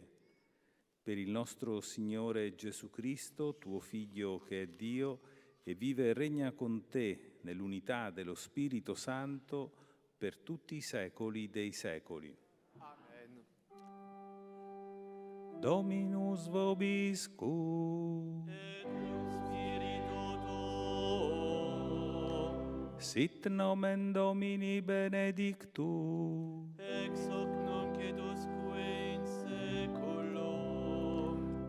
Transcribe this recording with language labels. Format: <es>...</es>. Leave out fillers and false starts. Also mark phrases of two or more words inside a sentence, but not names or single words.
<it>Per il nostro Signore Gesù Cristo, tuo Figlio che è Dio, e vive e regna con te nell'unità dello Spirito Santo per tutti i secoli dei secoli. Amen.</it> <la>Dominus vobiscum. Et cum spiritu tuo. Sit nomen Domini benedictum. Ex hoc nunc et usque in seculum.</la>